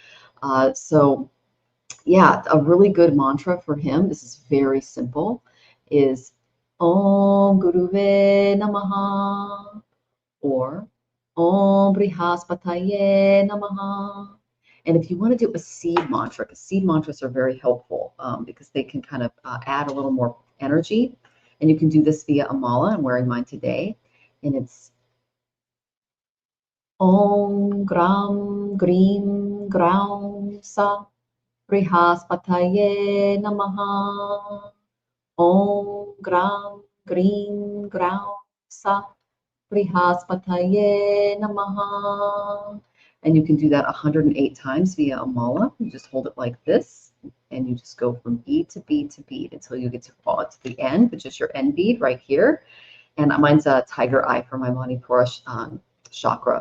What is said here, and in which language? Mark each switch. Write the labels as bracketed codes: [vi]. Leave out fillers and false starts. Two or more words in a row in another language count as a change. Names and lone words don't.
[en] So yeah, a really good mantra for him, this is very simple, is [sa] ॐ गुरवे नमः, [en] or [sa] ॐ बृहस्पतये नमः. [en] And if you want to do a seed mantra, because seed mantras are very helpful because they can kind of add a little more energy. And you can do this via a mala. I'm wearing mine today. And it's [sa] ॐ ग्रां ग्रीं ग्रां सः बृहस्पतये नमः. ॐ ग्रां ग्रीं ग्रां सः बृहस्पतये नमः. [en] And you can do that 108 times via a mala. You just hold it like this, and you just go from bead to bead to bead until you get to the end, which is your end bead right here. And mine's a tiger eye for my Manipura chakra.